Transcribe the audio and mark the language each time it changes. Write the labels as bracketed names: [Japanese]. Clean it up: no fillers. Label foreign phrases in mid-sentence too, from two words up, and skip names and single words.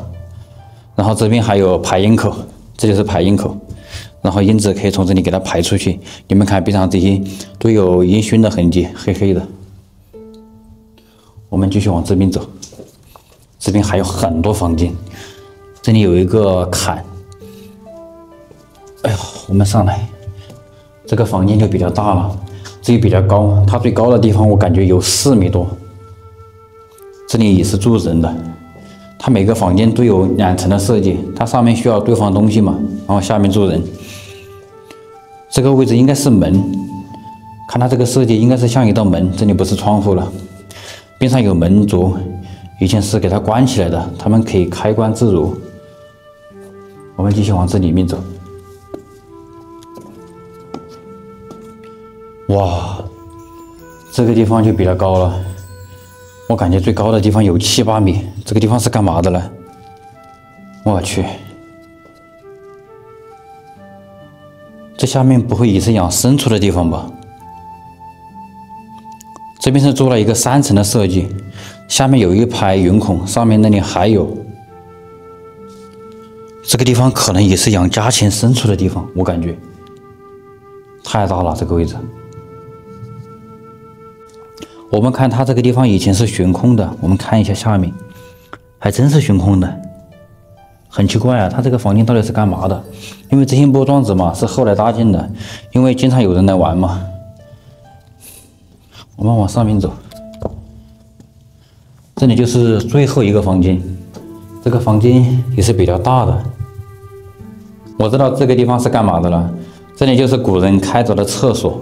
[Chinese] 然後這邊還有排煙口，這就是排煙口，然後煙子可以從這裡給它排出去。你們看邊上這些都有煙燻的痕跡，黑黑的。我們繼續往這邊走，這邊還有很多房間，這裡有一個坎，哎呀，我们上来，这个房间就比较大了，这里比较高，它最高的地方我感觉有4米多。這裡也是住人的，它每個房間都有2層的設計，它上面需要堆放東西嘛，然後下面住人。這個位置應該是門，看它這個設計應該是像一道門，這裡不是窗戶了，邊上有門柱，以前是給它關起來的，他們可以開關自如。我們繼續往這裡面走。哇，這個地方就比較高了，我感覺最高的地方有7、8米。這個地方是幹嘛的呢？我去，這下面不會也是養牲畜的地方吧？這邊是做了一個3層的設計，下面有一排雲孔，上面那裡還有。這個地方可能也是養家禽牲畜的地方，我感覺太大了，這個位置。我們看它這個地方以前是懸空的，我們看一下下面，還真是懸空的，很奇怪啊！它這個房間到底是幹嘛的？因為這些木樁子嘛是後來搭建的，因為經常有人來玩嘛。我們往上面走，這裡就是最後一個房間，這個房間也是比較大的。我知道這個地方是幹嘛的了，這裡就是古人開鑿的廁所。